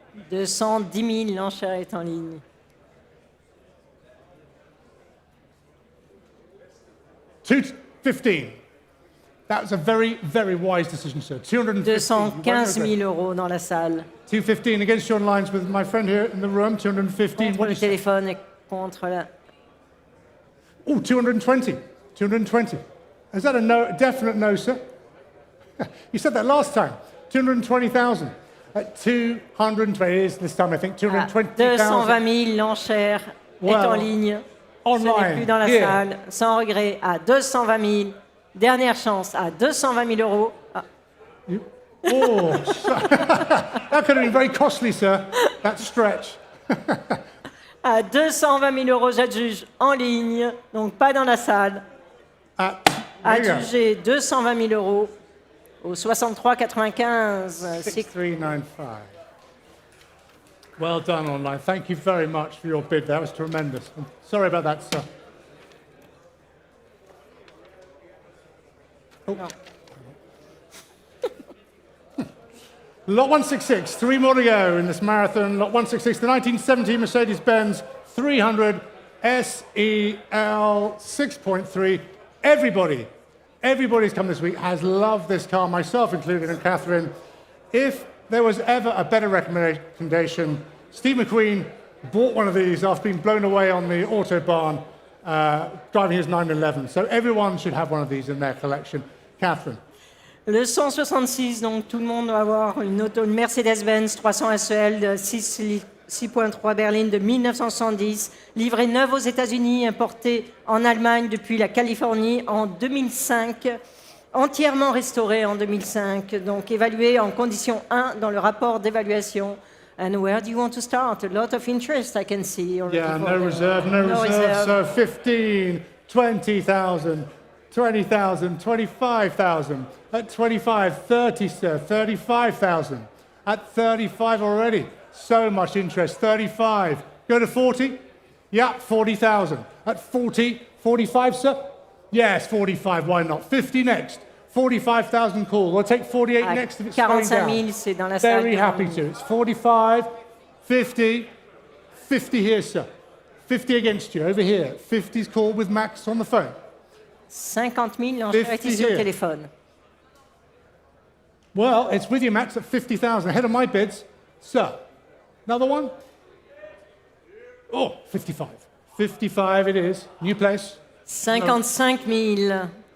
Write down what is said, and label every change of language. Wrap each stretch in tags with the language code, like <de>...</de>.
<fr>210 000, l'enchère est en ligne. 215.</fr> <en>That was a very, very wise decision, sir. 215.</en> <fr>215 000 euros dans la salle.</fr> <en>215 against your lines with my friend here in the room. 215.</en> <fr>Contre le téléphone et contre la...</fr> <en>Oh, 220. 220. Is that a no, a definite no, sir? You said that last time. 220,000. At 220, it is this time, I think. 220,000.</en> <fr>220 000, l'enchère est en ligne.</fr> <en>Online.</en> <fr>Ce n'est plus dans la salle. Sans regret, à 220 000. Dernière chance, à 220 000 euros. Ah.</fr> <en>Oh, that could have been very costly, sir. That stretch.</en> <fr>À 220 000 euros, j'adjuge en ligne, donc pas dans la salle. Adjugé 220 000 euros. au 63,95.</fr> <en>6395. Well done online. Thank you very much for your bid. That was tremendous. I'm sorry about that, sir. Oh. Lot 166, 3 more to go in this marathon. Lot 166, the 1970 Mercedes-Benz 300 SEL 6.3. Everybody's come this week has loved this car, myself included, and Catherine. If there was ever a better recommendation, Steve McQueen bought one of these after being blown away on the Autobahn driving his 911. So everyone should have one of these in their collection. Catherine.</en> <fr>Le 166, donc tout le monde doit avoir une Mercedes-Benz 300 SEL de 6.3 berline de 1970, livrée neuve aux États-Unis, importée en Allemagne depuis la Californie en 2005, entièrement restaurée en 2005, donc évaluée en condition 1 dans le rapport d'évaluation.</fr> <en>And where do you want to start? A lot of interest, I can see. Yeah, no reserve. So 15, 20,000, 20,000, 25,000. At 25, 30, sir, 35,000. At 35 already. So much interest. 35. Go to 40? Yeah, 40,000. At 40, 45, sir? Yes, 45. Why not? 50 next. 45,000 cool. We'll take 48 next if it's going</en> <fr>45 000,</fr> <en>down.</en> <fr>c'est dans la salle.</fr> <en>Very happy to. It's 45, 50, 50 here, sir. 50 against you, over here. 50's call with Max on the phone.</en> <fr>50 000, l'enchère est ici au téléphone.</fr> <en>Well, it's with you, Max, at 50,000. Ahead of my bids. Sir, another one? Oh, 55. 55 it is. New place.</en> <fr>55 000.</fr>